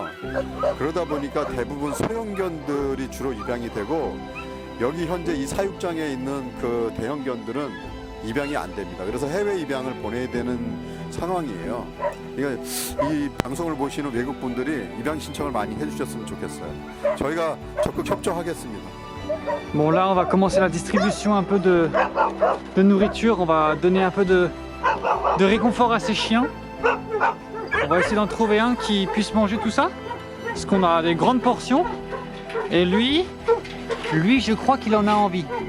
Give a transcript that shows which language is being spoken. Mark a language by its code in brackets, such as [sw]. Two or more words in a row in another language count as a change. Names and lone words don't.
[ko] 그러다 보니까 대부분 소형견들이 주로 입양이 되고 여기 현재 이 사육장에 있는 그 대형견들은 입양이 안 됩니다. 그래서 해외 입양을 보내야 되는 상황이에요. 그러니까 이 방송을 보시는 외국 분들이 입양 신청을 많이 해주셨으면 좋겠어요. 저희가 적극 협조하겠습니다. [fr] Bon, là on va commencer la distribution un peu de nourriture, on va donner un peu de réconfort à ces chiens. On va essayer d'en trouver un qui puisse manger tout ça, parce qu'on a des grandes portions. Et lui je crois qu'il en a envie.